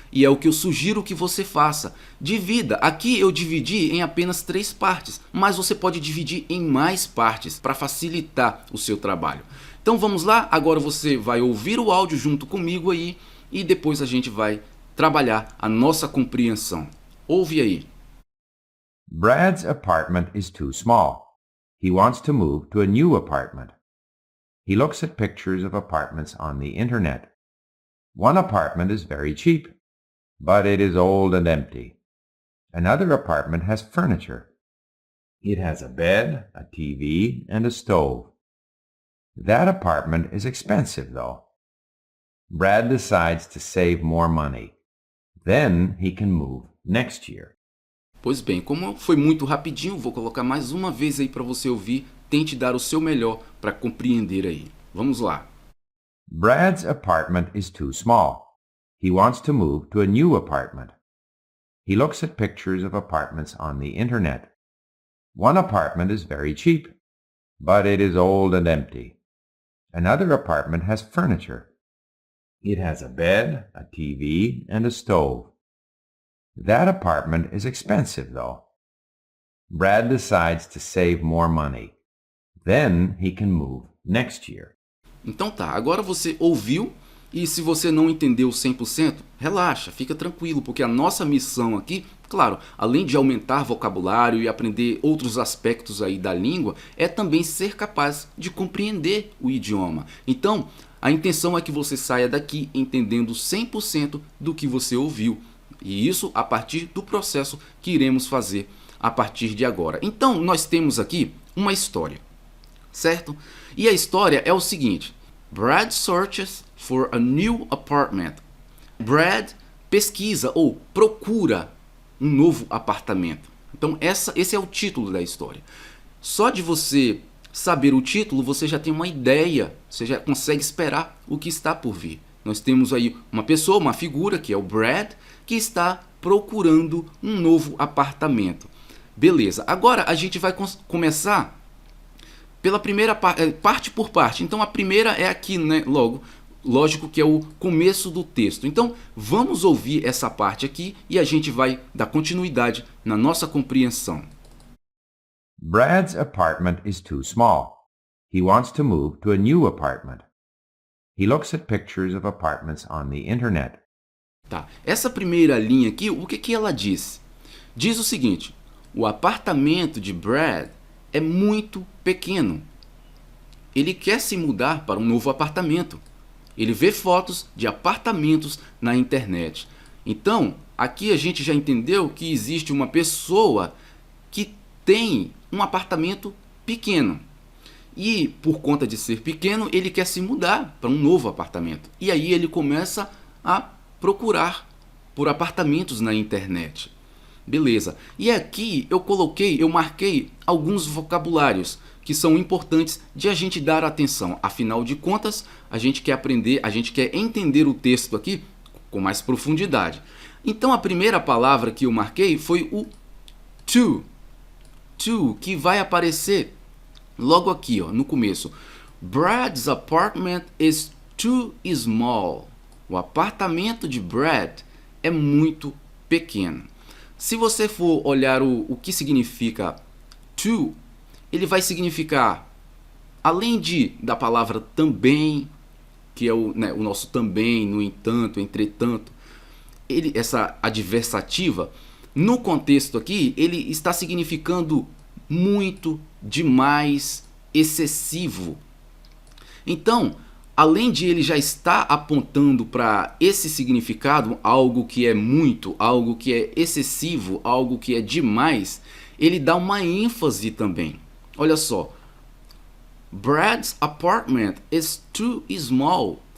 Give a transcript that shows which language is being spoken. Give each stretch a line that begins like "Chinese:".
Portuguese: E é o que eu sugiro que você faça. Divida. Aqui eu dividi em apenas 3 partes, mas você pode dividir em mais partes para facilitar o seu trabalho. Então vamos lá, agora você vai ouvir o áudio junto comigo aí e depois a gente vai trabalhar a nossa compreensão. Ouve aí.
English: Brad's apartment is too small. He wants to move to a new apartment. He looks at pictures of apartments on the internet. One apartment is very cheap, but it is old and empty. Another apartment has furniture. It has a bed, a TV, and a stove. That apartment is expensive, though. Brad decides to save more money. Then he can move next year.
Portuguese: Pois bem, como foi muito rapidinho, vou colocar mais uma vez aí para você ouvir. Tente dar o seu melhor para compreender aí. Vamos lá.
English: Brad's apartment is too small. He wants to move to a new apartment. He looks at pictures of apartments on the internet. One apartment is very cheap, but it is old and empty. Another apartment has furniture. It has a bed, a TV, and a stove. That apartment is expensive, though. Brad decides to save more money. Then he can move next year.
Portuguese: Então tá, agora você ouviu e se você não entendeu 100%, relaxa, fica tranquilo, porque a nossa missão aqui, claro, além de aumentar vocabulário e aprender outros aspectos aí da língua, é também ser capaz de compreender o idioma. Então, a intenção é que você saia daqui entendendo 100% do que você ouviu. E isso a partir do processo que iremos fazer a partir de agora. Então, nós temos aqui uma história, certo? E a história é o seguinte.
English: Brad searches for a new apartment.
Portuguese: Brad pesquisa ou procura um novo apartamento. Então, esse é o título da história. Só de você saber o título, você já tem uma ideia, você já consegue esperar o que está por vir. Nós temos aí uma pessoa, uma figura, que é o Brad, que está procurando um novo apartamento. Beleza, agora a gente vai começar pela primeira parte por parte. Então a primeira é aqui, né, lógico que é o começo do texto. Então vamos ouvir essa parte aqui e a gente vai dar continuidade na nossa compreensão.
English: Brad's apartment is too small. He wants to move to a new apartment. He looks at pictures of apartments on the internet.
Portuguese: Tá. Essa primeira linha aqui, o que ela diz? Diz o seguinte: o apartamento de Brad é muito pequeno. Ele quer se mudar para um novo apartamento. Ele vê fotos de apartamentos na internet. Então, aqui a gente já entendeu que existe uma pessoa que tem um apartamento pequeno. E por conta de ser pequeno, ele quer se mudar para um novo apartamento. E aí ele começa a procurar por apartamentos na internet. Beleza. E aqui eu marquei alguns vocabulários que são importantes de a gente dar atenção. Afinal de contas, a gente quer aprender, a gente quer entender o texto aqui com mais profundidade. Então a primeira palavra que eu marquei foi o to. To, que vai aparecer logo aqui, ó, no começo.
English: Brad's apartment is too small.
Portuguese: O apartamento de Brad é muito pequeno. Se você for olhar o que significa to, ele vai significar, além da palavra também, que é o nosso também, no entanto, entretanto, essa adversativa, no contexto aqui, ele está significando muito, demais, excessivo. Então, além de ele já estar apontando para esse significado, algo que é muito, algo que é excessivo, algo que é demais, ele dá uma ênfase também. Olha só,
English: Brad's apartment is too small.